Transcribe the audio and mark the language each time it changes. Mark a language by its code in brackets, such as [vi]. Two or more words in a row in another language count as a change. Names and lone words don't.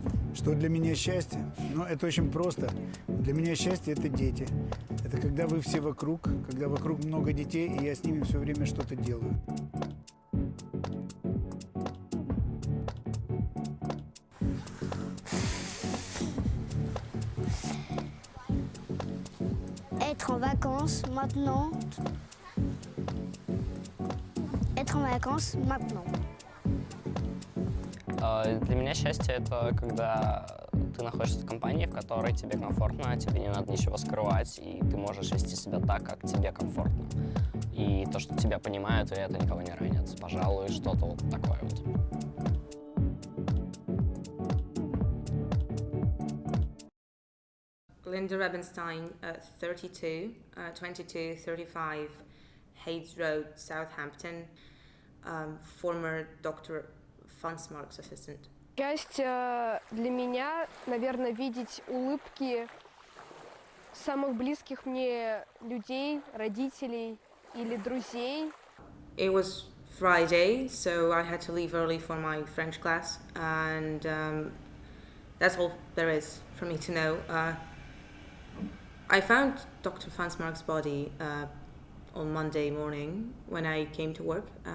[ru] Что для меня счастье? Ну, это очень просто. Для меня счастье – это дети. Это когда вы все вокруг, когда вокруг много детей, и я с ними все время что-то делаю. [fr] Être en vacances maintenant. Être en vacances maintenant. [ru] Для меня счастье — это когда ты находишься в компании, в которой тебе комфортно, тебе не надо ничего скрывать, и ты можешь вести себя так, как тебе комфортно. И то, что тебя понимают, и это никого не ранит. Пожалуй, что-то вот такое вот. [en] Linda Rebenstein, 32, 2235 Hayes Road, Southampton, former Dr. Fansmark's assistant. [ru] Счастье для меня, наверное, видеть улыбки самых близких мне людей, родителей или друзей. [en] It was Friday, so I had to leave early for my French class, and that's all there is for me to know. I found Dr. Fansmark's body on Monday morning when I came to work.